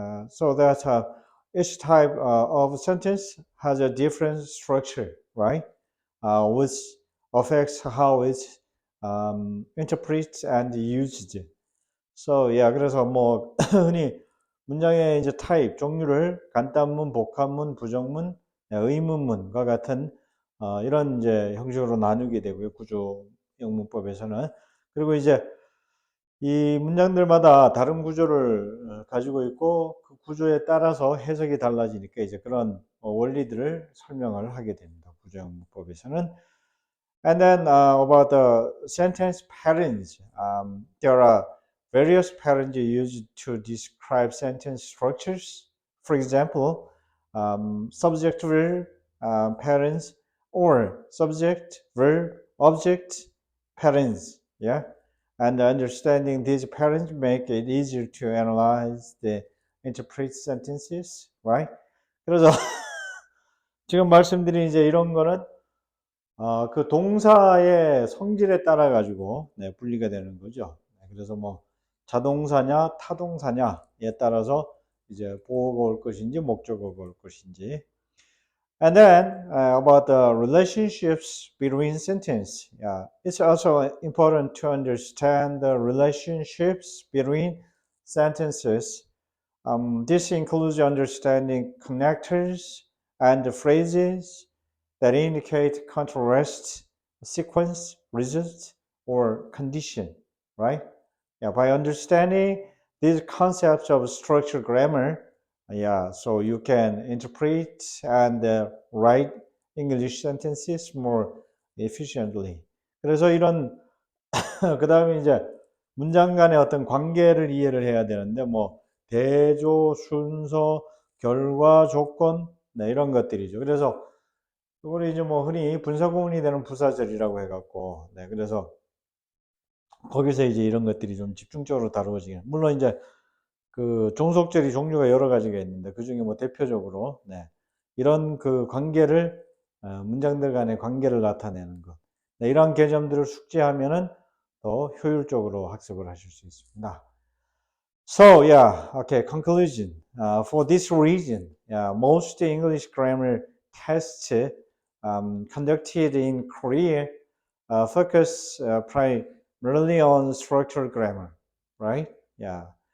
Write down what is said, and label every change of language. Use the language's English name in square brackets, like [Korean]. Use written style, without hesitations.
[English] So that each type of sentence has a different structure, right? With affects how it's interpreted and used. [Korean] So, yeah, 그래서 뭐 흔히 문장의 이제 타입, 종류를 간단문, 복합문, 부정문, 의문문과 같은 이런 이제 형식으로 나누게 되고요. 구조형 문법에서는. 그리고 이제 이 문장들마다 다른 구조를 가지고 있고 그 구조에 따라서 해석이 달라지니까 이제 그런 원리들을 설명을 하게 됩니다. 구조형 문법에서는. [English] And then about the sentence patterns, there are various patterns used to describe sentence structures. For example, subject verb patterns or subject verb object patterns. Yeah, and understanding these patterns make it easier to analyze the interpret sentences, right? [Korean] 그래서 지금 말씀드린 이제 이런 거는 그 동사의 성질에 따라 가지고 분리가 되는 거죠. 그래서 뭐 자동사냐 타동사냐에 따라서 이제 보어가 올 것인지 목적어가 올 것인지. [English] And then about the relationships between sentence. Yeah, it's also important to understand the relationships between sentences. This includes understanding connectors and the phrases that indicate contrast, sequence, result, or condition, right? Yeah, by understanding these concepts of structured grammar, yeah, so you can interpret and write English sentences more efficiently. [Korean] 그래서 이런 그 다음에 이제 문장 간의 어떤 관계를 이해를 해야 되는데 뭐 대조, 순서, 결과, 조건 이런 것들이죠. 그래서 이걸 이제 뭐 흔히 분사구문이 되는 부사절이라고 해갖고 그래서 거기서 이제 이런 것들이 좀 집중적으로 다루어지게. 물론 이제 그 종속절이 종류가 여러 가지가 있는데 그 중에 뭐 대표적으로 이런 그 관계를 문장들 간의 관계를 나타내는 것. 이러한 개념들을 숙지하면은 더 효율적으로 학습을 하실 수 있습니다. [English] So yeah, okay, conclusion. For this reason, yeah, most English grammar tests conducted in Korea focus primarily on structural grammar, right? Yeah.